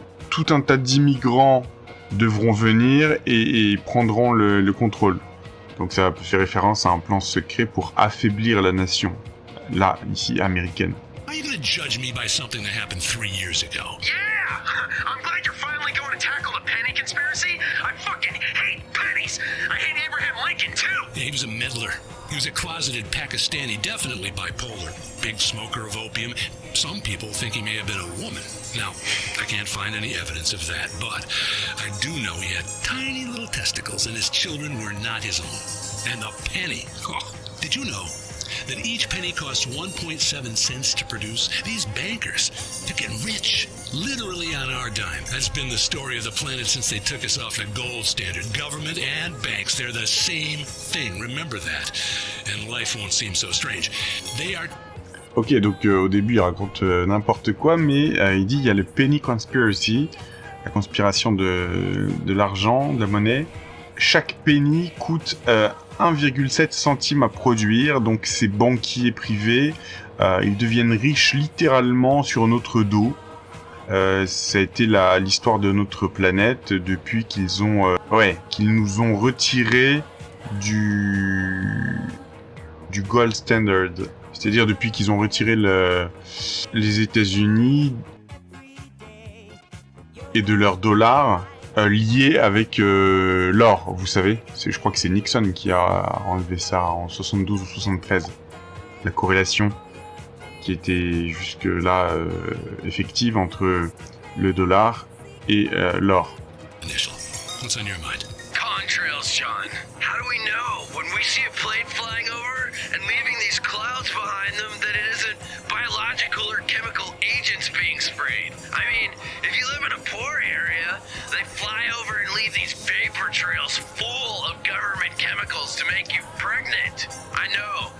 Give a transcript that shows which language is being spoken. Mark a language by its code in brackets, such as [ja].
[fr] tout un tas d'immigrants devront venir et prendront le contrôle. Donc ça fait référence à un plan secret pour affaiblir la nation, là, ici, américaine. [en] Are you gonna judge me by something that happened 3 years ago? Yeah! I'm glad you're finally going to tackle the penny conspiracy. I fucking hate pennies! I hate Abraham Lincoln, too! Yeah, he was a meddler. He was a closeted Pakistani, definitely bipolar. Big smoker of opium. Some people think he may have been a woman. Now, I can't find any evidence of that, but I do know he had tiny little testicles and his children were not his own. And the penny, did you know that each penny costs 1.7 cents to produce? These bankers, they're getting rich, literally on our dime. That's been the story of the planet since they took us off the gold standard. Government and banks, they're the same thing. Remember that. And life won't seem so strange. They are... [fr] Ok, donc au début il raconte n'importe quoi, mais il dit il y a le penny conspiracy, la conspiration de l'argent, de la monnaie. Chaque penny coûte 1,7 centime à produire, donc ces banquiers privés, ils deviennent riches littéralement sur notre dos. Ça a été l'histoire de notre planète depuis qu'ils nous ont retiré du gold standard. C'est-à-dire depuis qu'ils ont retiré les États-Unis et de leur dollar lié avec l'or, vous savez. Je crois que c'est Nixon qui a enlevé ça en 72 ou 73. La corrélation qui était jusque-là effective entre le dollar et l'or. [en] What's on your mind? Contrails, Sean. How do we know when we see a plane flying over and leaving these clouds behind them that it isn't biological or chemical agents being sprayed? I mean, if you live in a poor area, they fly over and leave these vapor trails full of government chemicals to make you pregnant. I know.